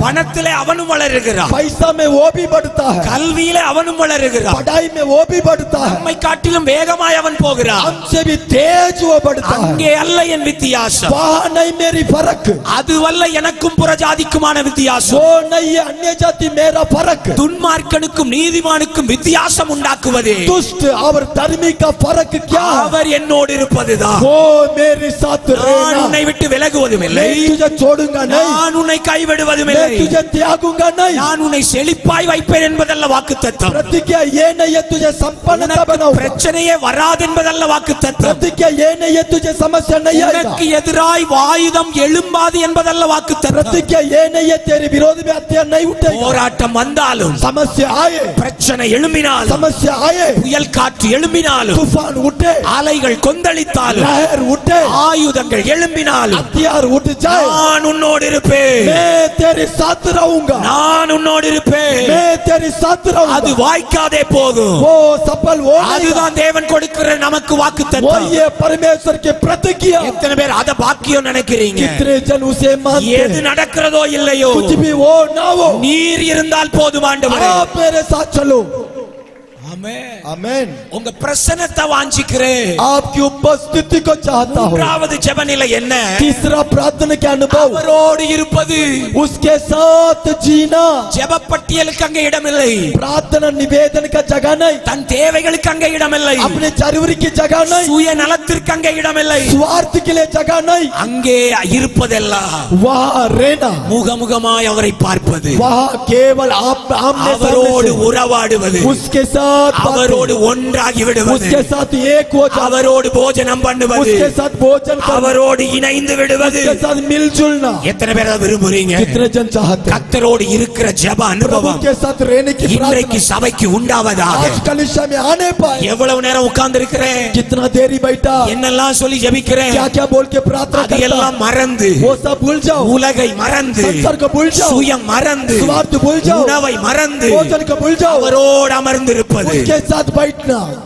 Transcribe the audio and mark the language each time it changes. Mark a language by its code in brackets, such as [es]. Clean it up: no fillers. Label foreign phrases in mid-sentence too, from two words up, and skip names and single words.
[ta] பணத்திலே அவனும் வளருகிறான், [hi] पैसा में वो भी बढ़ता है, [ta] கல்வியிலே அவனும் வளருகிறான், [hi] पढ़ाई में वो भी बढ़ता है, [ta] நம்மை காட்டிலும் வேகமாய் அவன் போகிறான். [hi] हमसे भी तेज वो बढ़ता है. [ta] அங்கே அல்ல என் வித்தியாசம், [hi] वहाँ नहीं मेरी फर्क, [ta] அதுவல்ல எனக்கும் புறஜாதிக்குமான வித்தியாசம். [hi] वो नहीं है अन्य जाति मेरा फर्क. [ta] துன்மார்க்கனுக்கும் நீதிமானுக்கும் வித்தியாசம் உண்டாக்குவதே [hi] दुष्ट और धर्मी का फर्क क्या है? [ta] அவர் என்னோடு இருப்பதுதான். [hi] वो मेरे साथ [ta] நான் [hi] रहना. [ta] உன்னை விட்டு விலகுவதும் இல்லை, [hi] मैं तुझे छोड़ूंगा नहीं, [ta] நான் உன்னை கைவிடுவதும் [hi] मैं [ta] இல்லை, [hi] तुझे त्यागूंगा नहीं. [ta] நான் உன்னை செழிப்பாய் வைப்பேன் என்பதல்ல வாக்குத்தத்தம். [hi] प्रतिज्ञा ये नहीं है तुझे संपन्नता [ta] உனக்கு [hi] बनाऊंगा. [ta] பிரச்சனையே வராது என்பதல்ல வாக்குத்தத்தம். [hi] प्रतिज्ञा ये नहीं है तुझे समस्या नहीं आएगा. [ta] உனக்கு எதிராய் ஆயுதம் எழும்பாது என்பதல்ல வாக்குத்தத்தம். [hi] प्रतिज्ञा ये नहीं है तेरे विरोध में हथियार नहीं उठेगा. [ta] போராட்டம் வந்தாலும், [hi] समस्या आए, [ta] பிரச்சனை எழும்பினாலும், [hi] समस्या आए, [ta] புயல் காற்று எழும்பினாலும், [hi] तूफान उठे, [ta] அலைகள் கொந்தளித்தாலும், [hi] लहर उठे, [ta] ஆயுதங்கள் எழும்பினாலும், [hi] हथियार उठ जाए, [ta] நான் உன்னோடு இருப்பேன், [hi] मैं तेरे साथ रहूंगा. [ta] நான் உன்னோடு இருப்பேன். [hi] मैं तेरे साथ [ta] அது [hi] रहूंगा. [ta] வாய்க்காதே போகும். [hi] वो सफल वो नहीं, [ta] அதுதான் தேவன் கொடுக்கிற நமக்கு [hi] वो [ta] வாக்குத்தத்தம். [hi] ये परमेश्वर के प्रतिज्ञा. [ta] எத்தனை பேர் அத பாக்கியம் நினைக்கிறீங்க? [hi] कितने जन उसे मानते [ta] எது [hi] हैं? [ta] நடக்கிறதோ இல்லையோ, [hi] कुछ भी वो ना हो, [ta] நீர் இருந்தால் போதும் ஆண்டவரே. [hi] आप मेरे साथ चलो. [ta] ஆமென். [hi] आमेन. [ta] உங்க பிரசன்னத்தை வாஞ்சிக்கிறேன். [hi] आपकी उपस्थिति को चाहता हूँ. [ta] மூன்றாவது ஜெபநிலை என்ன? [hi] तीसरा प्रार्थना के अनुभव, [ta] அவரோடு இருப்பது. [hi] उसके साथ जीना. [ta] ஜெபப்பட்டியலுக்கு அங்கே இடமில்லை, [hi] प्रार्थना निवेदन का जगह नहीं, [ta] தன் தேவைகளுக்கு அங்கே இடமில்லை, [hi] अपने जरूरी की जगह नहीं, [ta] சுய நலத்திற்கு அங்கே இடமில்லை. [hi] स्वार्थ के लिए जगह नहीं, [ta] அங்கே இருப்பதெல்லாம் [hi] वहाँ रहना, [ta] முகமுகமாய் அவரை பார்ப்பது, [hi] वहाँ केवल आप आमने [ta] அவரோடு [hi] सामने [ta] உறவாடுவது, [hi] से, उसके साथ [ta] அவரோடு ஒன்றாகி விடுவது, [hi] उसके साथ एक हो जाना, [ta] அவரோடு போஜனம் பண்ணுவது, [hi] उसके साथ भोजन करना, [ta] அவரோடு இணைந்து விடுவது. [hi] उसके साथ मिलजुलना. [ta] எத்தனை பேர் அதை விரும்புறீங்க? [hi] कितने जन चाहते हैं [ta] கர்த்தரோடு இருக்கிற ஜெப [hi] प्रभु [ta] அனுபவம் [hi] के साथ रहने की [ta] இன்றைக்கு [hi] प्रार्थना [ta] சபைக்கு உண்டாவதாக. [hi] आज कलिशा में आने पाए. [ta] எவ்வளவு நேரம் உட்கார்ந்து இருக்கிறேன், [hi] कितना देरी बैठा, [ta] என்னெல்லாம் சொல்லி ஜெபிக்கிறேன், [hi] क्या क्या बोल के प्रार्थना [ta] அது [hi] करता, [ta] எல்லாம் மறந்து, [hi] वो सब भूल जाओ, [ta] உலகை மறந்து, [hi] संसार को भूल जाओ, [ta] சுயம் மறந்து, [hi] स्वार्थ भूल जाओ, [ta] உணவை மறந்து, [hi] भोजन को भूल जाओ, [ta] அவரோடு அமர்ந்திருப்பது. [hi] उसके साथ बैठना.